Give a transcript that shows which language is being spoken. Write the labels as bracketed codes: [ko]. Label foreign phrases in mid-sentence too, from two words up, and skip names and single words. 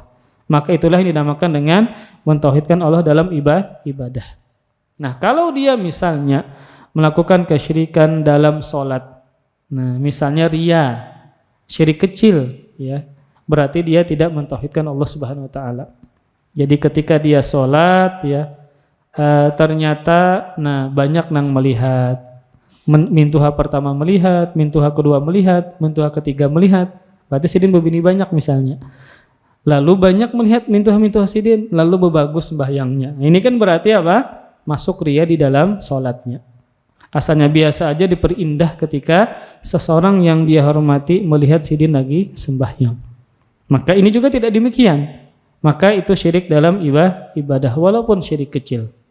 [id] Maka itulah yang dinamakan dengan mentauhidkan Allah dalam ibadah. Nah, kalau dia misalnya melakukan kesyirikan dalam sholat, nah misalnya riya, syirik kecil, ya, berarti dia tidak mentauhidkan [ar] الله سبحانه وتعالى. [id] Jadi ketika dia sholat, ya, [bjn] ternyata banyak nang melihat, mintuha pertama melihat, mintuha kedua melihat, mintuha ketiga melihat, berarti sidin begini banyak misalnya. Lalu banyak melihat mintuha sidin, lalu berbagus sembahyangnya. [id] Ini kan berarti apa? Masuk riya di dalam sholatnya. Asalnya biasa aja diperindah ketika seseorang yang dia hormati melihat sidin lagi sembahyang. Maka ini juga tidak demikian. Maka itu syirik dalam ibadah walaupun syirik kecil.